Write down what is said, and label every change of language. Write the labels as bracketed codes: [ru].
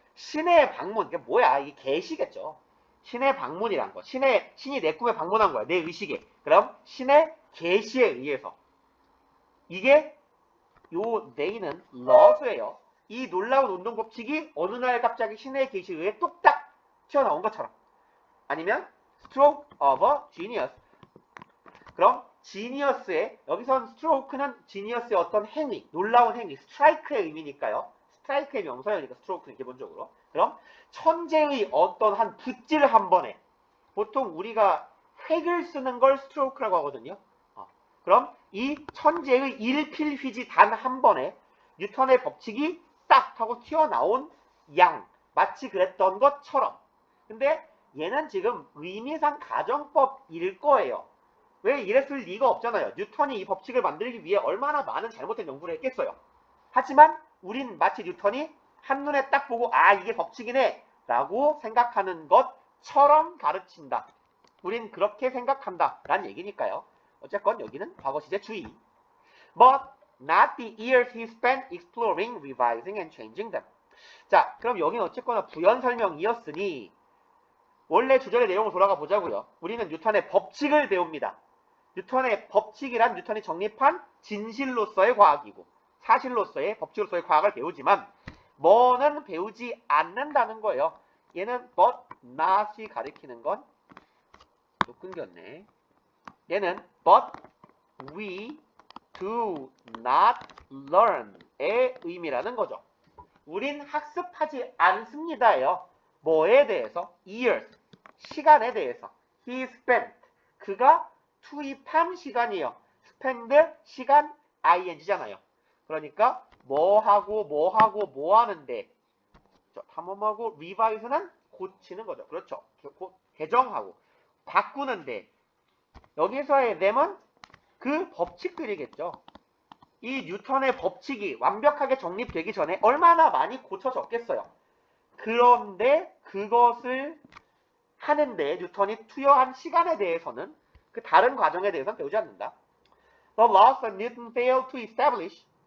[ko] 신의 방문. 이게 뭐야? 이게 계시겠죠. 신의 방문이란 거. 신이 내 꿈에 방문한 거야. 내 의식에. 그럼 신의 계시에 의해서. 이게 요 네이는 러브예요. 이 놀라운 운동 법칙이 어느 날 갑자기 신의 계시에 의해 뚝딱 튀어나온 것처럼. 아니면 [en] stroke of a genius. [ko] 그럼 지니어스의 여기선 스트로크는 지니어스의 어떤 행위, 놀라운 행위, 스트라이크의 의미니까요. 스트라이크의 명사형이니까 스트로크는 기본적으로. 그럼 천재의 어떤 한 붓질 한 번에 보통 우리가 획을 쓰는 걸 스트로크라고 하거든요. 그럼 이 천재의 일필휘지 단 한 번에 뉴턴의 법칙이 딱 하고 튀어나온 양, 마치 그랬던 것처럼. 근데 얘는 지금 의미상 가정법일 거예요. 왜 이랬을 리가 없잖아요. 뉴턴이 이 법칙을 만들기 위해 얼마나 많은 잘못된 연구를 했겠어요. 하지만 우린 마치 뉴턴이 한눈에 딱 보고 이게 법칙이네 라고 생각하는 것처럼 가르친다. 우린 그렇게 생각한다 라는 얘기니까요. 어쨌건 여기는 과거 시제 주의. [en] But not the years he spent exploring, revising and changing them. [ko] 자, 그럼 여기는 어쨌거나 부연 설명이었으니 원래 주절의 내용으로 돌아가 보자고요. 우리는 뉴턴의 법칙을 배웁니다. 뉴턴의 법칙이란 뉴턴이 정립한 진실로서의 과학이고 사실로서의 법칙으로서의 과학을 배우지만 뭐는 배우지 않는다는 거예요. 얘는 [en] but not [ko] 이 가리키는 건 또 끊겼네. 얘는 [en] but we do not learn의 [ko] 의미라는 거죠. 우린 학습하지 않습니다예요. 뭐에 대해서? years, 시간에 대해서. [en] he spent, [ko] 그가 투입한 시간이에요. spend, 시간, ing잖아요. 그러니까 뭐 하는데 탐험하고 revise는 고치는 거죠. 그렇죠. 개정하고 바꾸는데 여기서의 them은 그 법칙들이겠죠. 이 뉴턴의 법칙이 완벽하게 정립되기 전에 얼마나 많이 고쳐졌겠어요. 그런데 그것을 하는데 뉴턴이 투여한 시간에 대해서는 그 다른 과정에 대해서는 배우지 않는다. [en] The laws that Newton failed to establish.